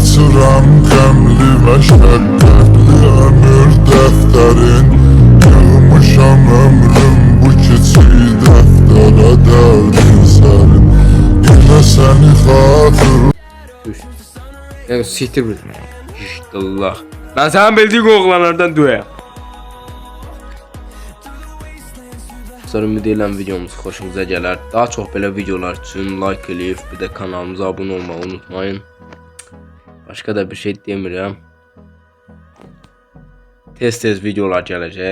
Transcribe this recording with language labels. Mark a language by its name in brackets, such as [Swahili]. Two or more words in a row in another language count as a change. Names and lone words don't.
[Azerbaijani] yazıram qəmli məşəqqətli ömür dəftərin Yığmışam ömrüm bu kiçik dəftərə dərdin sərin Yenə səni xatırlayıram [Turkish] Düş. Yani siktir bir. Allah. Ben senin bildiğin oğlanlardan duyayım. [Azerbaijani] Sonra ümid edirəm videomuz xoşunuza gələr. Daha çox belə videolar üçün like eləyib, bir də kanalımıza abunə olmağı unutmayın. Başqa da bir şey demirəm. Tez-tez videolar gələcək.